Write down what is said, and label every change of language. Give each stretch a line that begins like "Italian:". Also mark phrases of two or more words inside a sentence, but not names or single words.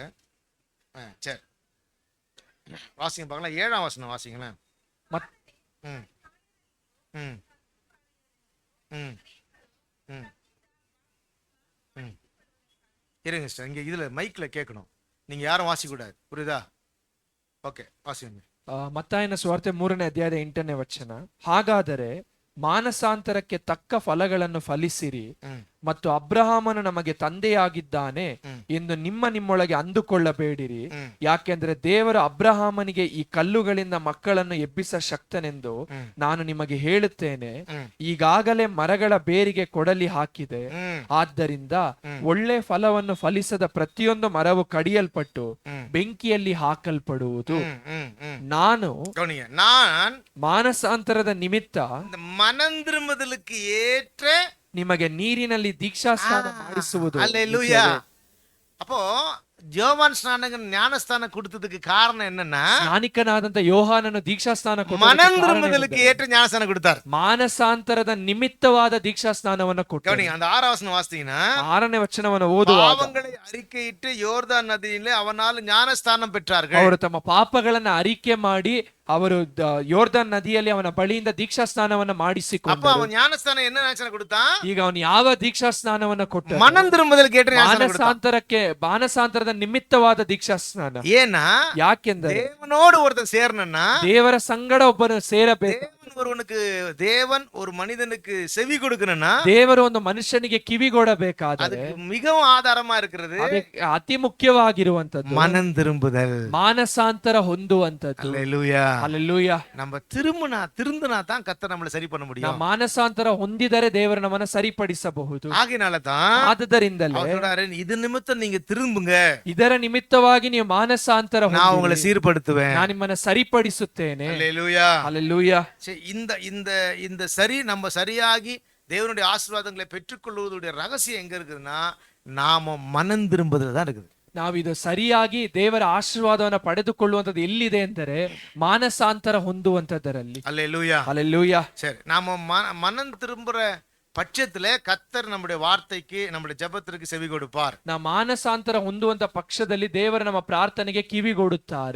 Tamil: சரி, வாசிங்க பார்க்கலாம். 7ஆம் வசனம் வாசிங்களேன். ம் ம் ம் ம் ம் இருங்க சிஸ்டர், இங்கே இதில் மைக்கில் கேட்கணும், நீங்கள் யாரும் வாசிக்கூடாது, புரியுதா?
Kannada: ಓಕೆ ವಾಸಿಯನ್ನಿ. ಮತ್ತಾಯನ ಸುವಾರ್ತೆ 3ನೇ ಅಧ್ಯಾಯದ 8ನೇ ವಚನ. ಹಾಗಾದರೆ ಮಾನಸಾಂತರಕ್ಕೆ ತಕ್ಕ ಫಲಗಳನ್ನು ಫಲಿಸಿರಿ ಮತ್ತು ಅಬ್ರಹಾಮನು ನಮಗೆ ತಂದೆಯಾಗಿದ್ದಾನೆ ಎಂದು ನಿಮ್ಮೊಳಗೆ ಅಂದುಕೊಳ್ಳಬೇಡಿರಿ. ಯಾಕೆಂದ್ರೆ ದೇವರು ಅಬ್ರಹಾಮನಿಗೆ ಈ ಕಲ್ಲುಗಳಿಂದ ಮಕ್ಕಳನ್ನು ಎಬ್ಬಿಸ ಶಕ್ತನೆಂದು ನಾನು ನಿಮಗೆ ಹೇಳುತ್ತೇನೆ. ಈಗಾಗಲೇ ಮರಗಳ ಬೇರಿಗೆ ಕೊಡಲಿ ಹಾಕಿದೆ. ಆದ್ದರಿಂದ ಒಳ್ಳೆ ಫಲವನ್ನು ಫಲಿಸದ ಪ್ರತಿಯೊಂದು ಮರವು ಕಡಿಯಲ್ಪಟ್ಟು ಬೆಂಕಿಯಲ್ಲಿ ಹಾಕಲ್ಪಡುವುದು. ನಾನು ಮಾನಸಾಂತರದ ನಿಮಿತ್ತ
Tamil: மனந்திரும்புதலுக்கு ஏற்ற
Kannada: ನಿಮಗೆ ನೀರಿನಲ್ಲಿ ದೀಕ್ಷಾಸ್ನಾನ ಮಾಡಿಸುವುದು.
Tamil: அல்லேலூயா. அப்போ யோவான் ஸ்நானகன் ஞானஸ்தானம் கொடுத்ததுக்கு காரணம் என்னன்னா,
Kannada: ಸ್ನಾನಿಕನಾದಂತ ಯೋಹಾನನು ದೀಕ್ಷಾಸ್ನಾನ
Tamil: மனந்திரும்புதலுக்கு ஏற்ற ஞானஸ்தானம் கொடுத்தார்.
Kannada: ಮಾನಸಾಂತರದ ನಿಮಿತ್ತವಾದ ದೀಕ್ಷಾಸ್ನಾನವನ್ನು ಕೊಟ್ಟರು.
Tamil: அந்த 6ஆம் வசனம் வாசித்தீங்கன்னா,
Kannada: 6ನೇ ವಚನವನ್ನು ಓದುವಾಗ
Tamil: பாவங்களை அறிக்கையிட்டு யோர்தான் நதியிலே அவனால் ஞானஸ்தானம் பெற்றார்கள்.
Kannada: ಅವರು ತಮ್ಮ ಪಾಪಗಳನ್ನ ಅರಿಕೆ ಮಾಡಿ ಅವರು ಯೋರ್ದಾನ್ ನದಿಯಲ್ಲಿ ಅವನ ಬಳಿಯಿಂದ ದೀಕ್ಷಾಸ್ನಾನವನ್ನ ಮಾಡಿಸಿಕೊಂಡರು.
Tamil: அவன் ஞானஸ்தானம் என்ன ஞானஸ்தானம் கொடுத்தான்?
Kannada: ಈಗ ಅವನು ಯಾವ ದೀಕ್ಷಾಸ್ನಾನವನ್ನ ಕೊಟ್ಟ?
Tamil: மனந்திரும்புதலுக்கு ஏற்ற ஞானஸ்தானம் கொடுத்தான்.
Kannada: ಮಾನಸಾಂತರದ ನಿಮಿತ್ತವಾದ ದೀಕ್ಷಾಸ್ನಾನ.
Tamil: ஏன்னா
Kannada: ಯಾಕೆಂದರೆ
Tamil: தேவனோடு ஒருத்தன் சேரணும்னா
Kannada: ದೇವರ ಸಂಗಡ ಒಬ್ಬನು ಸೇರಬೇಕು.
Tamil: தேவன் ஒரு மனிதனுக்கு செவி கொடுக்கணும்னா,
Kannada: ದೇವರು ಒಂದು ಮನುಷ್ಯನಿಗೆ ಕಿವಿಗೊಡಬೇಕಾದರೆ
Tamil: அதுக்கு மிகவும் ஆதாரமா இருக்கிறது
Kannada: ಅತಿ ಮುಖ್ಯವಾಗಿರುವಂತದ್ದು
Tamil: மனம் திரும்புதல்,
Kannada: ಮಾನಸಾಂತರ ಹೊಂದುವಂತದ್ದು.
Tamil: அல்லேலூயா.
Kannada: அல்லேலೂಯಾ.
Tamil: நம்ம திருந்தினா தான் கர்த்தர் நம்மளை சரி பண்ண முடியும்.
Kannada: ನಾವು ಮಾನಸಾಂತರ ಹೊಂದಿದರೆ ದೇವರು ನಮ್ಮನ್ನು ಸರಿಪಡಿಸಬಹುದು.
Tamil: ஆகையினால தான்
Kannada: ಆದ್ದರಿಂದಲೇ
Tamil: அவர் சொல்றாரு, இது நிமித்தம் நீங்க திரும்புங்க,
Kannada: ಇದರ ನಿಮಿತ್ತವಾಗಿ ನೀವು ಮಾನಸಾಂತರ
Tamil: நான் உங்களை சீர்படுத்துவேன்,
Kannada: ನಾನು ನಿಮ್ಮನ್ನು ಸರಿಪಡಿಸುತ್ತೇನೆ.
Tamil: அல்லேலூயா. அல்லேலூயா. இந்த இந்த இந்த சரி நம்ம சரியாகி தேவனுடைய ஆசீர்வாதங்களை பெற்றுக்கொள்வதுடைய ரகசியம் எங்க இருக்குதுன்னா, நாம மனம் திரும்புதல் தான் இருக்குது.
Kannada: ನಾವಿದು ಸರಿಯಾಗಿ ದೇವರ ಆಶೀರ್ವಾದವನ್ನು ಪಡೆದುಕೊಳ್ಳುವಂತದ್ದು ಎಲ್ಲಿದೆ ಅಂದರೆ ಮಾನಸಾಂತರ ಹೊಂದುವಂತದರಲ್ಲಿ.
Tamil: அல்லேலூயா. அல்லேலூயா. சரி, நாம மனம் திரும்புற பட்சத்துல கர்த்தர் நம்முடைய வார்த்தைக்கு நம்முடைய ஜெபத்திற்கு செவி கொடுப்பார்.
Kannada: ನಾವು ಮಾನಸಾಂತರ ಹೊಂದುವಂತ ಪಕ್ಷದಲ್ಲಿ ದೇವರು ನಮ್ಮ ಪ್ರಾರ್ಥನೆಗೆ ಕಿವಿಗೊಡುತ್ತಾರೆ.